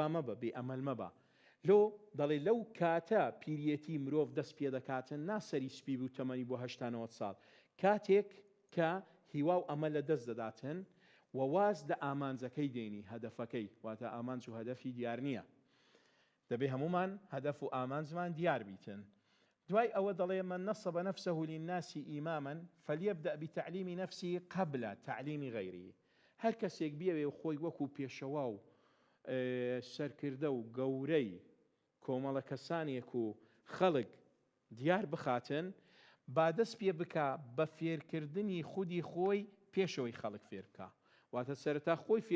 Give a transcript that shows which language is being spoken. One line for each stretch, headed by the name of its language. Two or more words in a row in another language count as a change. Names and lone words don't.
Central Kurdish: مەبە بێ ئەمەل مەبە لۆ دەڵێ لەو کاتە پیرەتی مرۆڤ دەست پێ دەکاتن ناسەری سپی بوو تەمەنی بۆ 89 ساڵ کاتێک کە هیوا و ئەمە لە دەست دەداتن و واز دە ئامانجەکەی دێنی هەدەفەکەی واتە ئامانج و هەدەفی دیار نییە دەبێ هەمومان هەدەف و ئامانجمان دیار بیتن دوای ئەوە دەڵێ
Arabic: من نصب نفسه للناس إماما فليبدأ بتعليم نفسه قبل تعليم غيره
Central Kurdish: هەر کەسێک بیاوێ و خۆی وەکو پێشەوا و سەرکردە و گەورەی کۆمەڵە کەسانێک و خەڵک دیار بخاتن با دەست پێ بکە بە فێرکردنی خودی خۆی پێشەوەی خەڵک فێر بکە واتە سەرەتا خۆی فێر